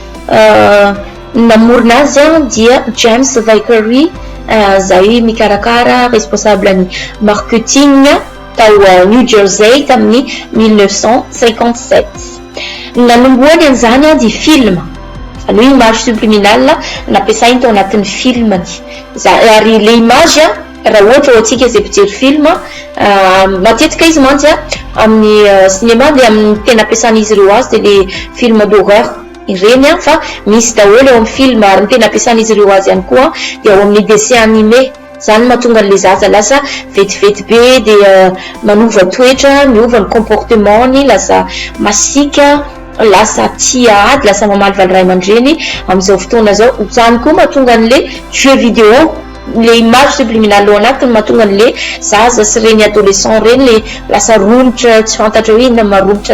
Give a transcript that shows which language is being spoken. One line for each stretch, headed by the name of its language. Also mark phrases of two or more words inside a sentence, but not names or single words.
Malagasy: namorona azy dia James Vickery zay mikarakara responsable ny marketing tao New Jersey tamin'ny 1957 nanomboany an'izany di film aloha
French: image subliminal
Malagasy: nampiasainy tao anatin'ny filmany ary le image raha ohatra atsika zay mpijery film matetika izy mantsy amin'ny cinéma de amin'ny tena ampiasan'izy ireo azy de le
French: film d'horreur
Malagasy: ireny fa misy daholo eo amin'ny film ary ny tena ampiasan'izy ireo azy ihany koa de ao amin'ny
French: dessin animé
Malagasy: zany mahatonga an'le zaza lasa vetivety be de manova toetra miova ny comportement-ny lasa masika lasa tia ady lasa mamaly ray aman-dreny amin'izao fotoana zao zany koa mahatonga an'le
French: jeu vidéo le image subliminal
Malagasy: ao anatiny mahatonga an'le zaza sy reny adolescent reny le lasa romotra tsy fantatra hoe inona maromotra